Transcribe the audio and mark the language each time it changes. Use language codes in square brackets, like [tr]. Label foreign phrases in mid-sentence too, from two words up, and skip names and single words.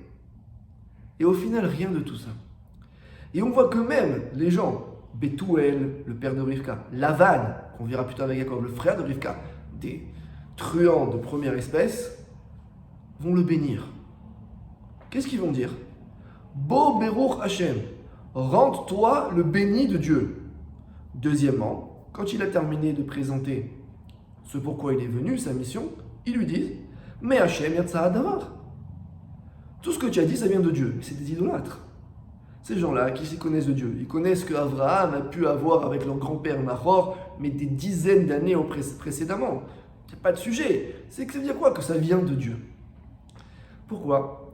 [fr] Et au final, rien de tout ça. Et on voit que même les gens, Bethuel, le père de Rivka, Lavan, qu'on verra plus tard avec Jacob, le frère de Rivka, des truands de première espèce, vont le bénir. Qu'est-ce qu'ils vont dire? [he] בוא ברוך השם, [fr] rende-toi le béni de Dieu. Deuxièmement, quand il a terminé de présenter ce pourquoi il est venu, sa mission, ils lui disent mais [he] השם יצא הדבר. [fr] Tout ce que tu as dit, ça vient de Dieu. Mais c'est des idolâtres. Ces gens-là, qui s'y connaissent de Dieu, ils connaissent que Abraham a pu avoir avec leur grand-père Nahor, mais des dizaines d'années précédemment. Il n'y a pas de sujet. C'est que ça veut dire quoi? Que ça vient de Dieu. Pourquoi?